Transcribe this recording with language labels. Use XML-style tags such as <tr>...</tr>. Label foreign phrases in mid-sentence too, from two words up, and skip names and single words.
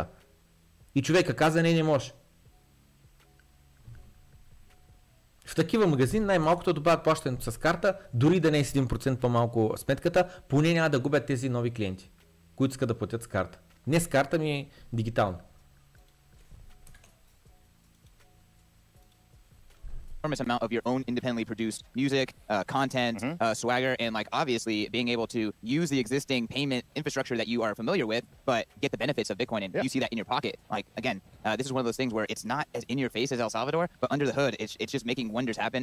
<bg>И човека каза, не може. В такива магазини най-малкото добавят плащането с карта, дори да не е с 1% по-малко сметката, поне няма да губят тези нови клиенти, които искат да платят с карта. Не с карта ми е дигитално.</bg> <en>Enormous amount of your own independently produced music, content, swagger, and like obviously being able to use the existing payment infrastructure that you are familiar with, but get the benefits of Bitcoin and you see that in your pocket. Like again, this is one of those things where it's not as in your face as El Salvador, but under the hood, it's just making wonders happen.</en>